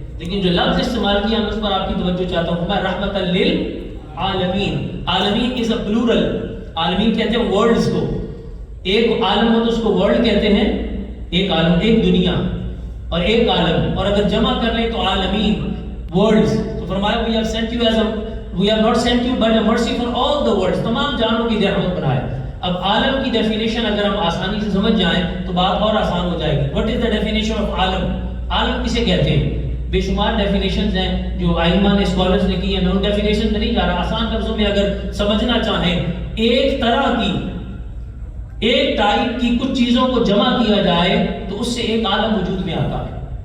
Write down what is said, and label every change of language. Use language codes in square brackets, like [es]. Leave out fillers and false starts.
[ur] لیکن جو لفظ استعمال کیا میں اس پر آپ کی توجہ چاہتا ہوں. فرمایا رحمت للعالمین. عالمین [en] Is a plural. [ur] عالمین کہتے ہیں ورلڈز کو. ایک عالم ہو تو اس کو ورلڈ کہتے ہیں، ایک عالم، ایک دنیا اور ایک عالم، اور اگر جمع کر لیں تو عالمین، ورلڈز. تو فرمایا [en] we have sent you as a we have not sent you but a mercy for all the worlds. [ur] تمام جانوں کی رحمت بنائے. اب عالم کی ڈیفینیشن اگر ہم آسانی سے سمجھ جائیں تو بات اور آسان ہو جائے گی. [en] What is the definition of [ur] عالم؟ عالم کسے کہتے ہیں؟ بے شمار ڈیفینیشنز ہیں جو ائمہ نے، اسکالرز نے کی ہیں. میں ان ڈیفینیشن میں نہیں جا رہا. آسان لفظوں میں اگر سمجھنا چاہیں، ایک طرح کی، ایک ٹائپ کی کچھ چیزوں کو جمع کیا جائے تو اس سے ایک عالم وجود میں آتا ہے.